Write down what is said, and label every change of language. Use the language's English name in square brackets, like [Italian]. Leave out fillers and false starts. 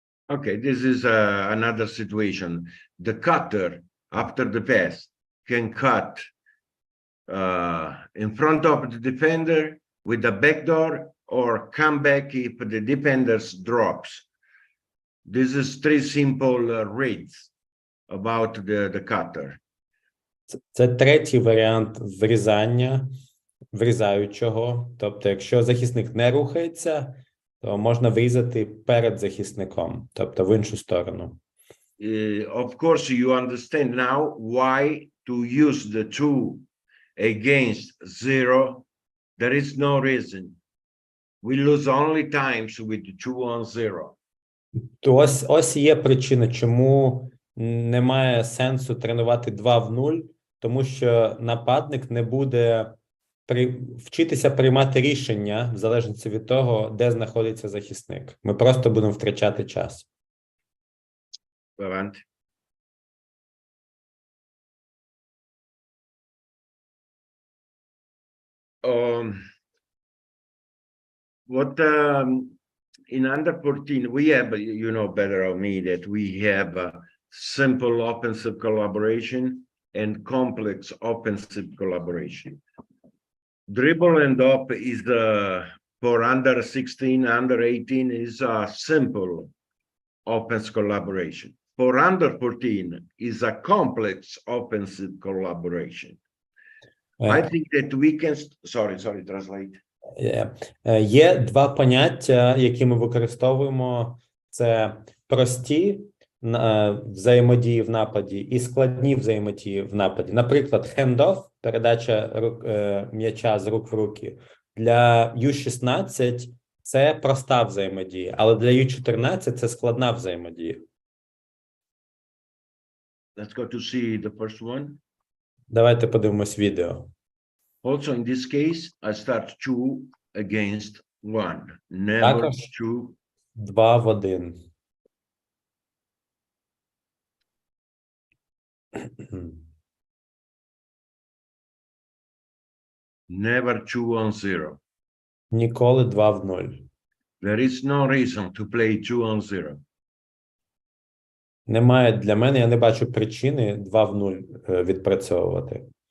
[English] Okay, this is another situation. The cutter, after the pass, can cut in front of the defender with the backdoor or come back if the defender drops. This is three simple reads about the cutter. [Ukrainian] Це третій варіант врізання. врізаючого. Тобто, якщо захисник не рухається, то можна врізати перед захисником, тобто в іншу сторону. [English] Of course, you understand now why to use the two against zero. There is no reason. We lose only times with the 2 on 0. [Ukrainian] То ось є причина, чому немає сенсу тренувати 2 в 0, тому що нападник не буде вчитися приймати рішення в залежності від того, де знаходиться захисник. Ми просто будемо втрачати час. [Italian] Avanti. [English] What in under 14 we have, you know better of me, that we have simple offensive collaboration and complex offensive collaboration. Dribble and up is for under 16, under 18 is a simple offensive collaboration. For under 14 is a complex offensive collaboration. I think that we can, sorry, translate. [Ukrainian] Є два поняття, які ми використовуємо. Це прості взаємодії в нападі і складні взаємодії в нападі. Наприклад, hand-off, передача м'яча з рук в руки. Для U16 це проста взаємодія, але для U14 це складна взаємодія. [English] Let's go to see the first one. [Ukrainian] Давайте подивимось відео. [English] Also, in this case, I start 2 against 1. Never [Ukrainian] Також 2. 2 в 1. [English] Never 2 on 0. [Ukrainian] Ніколи 2 в 0. [English] There is no reason to play 2 on 0. [Ukrainian] Немає для мене, я не бачу причини 2 в 0 відпрацьовувати.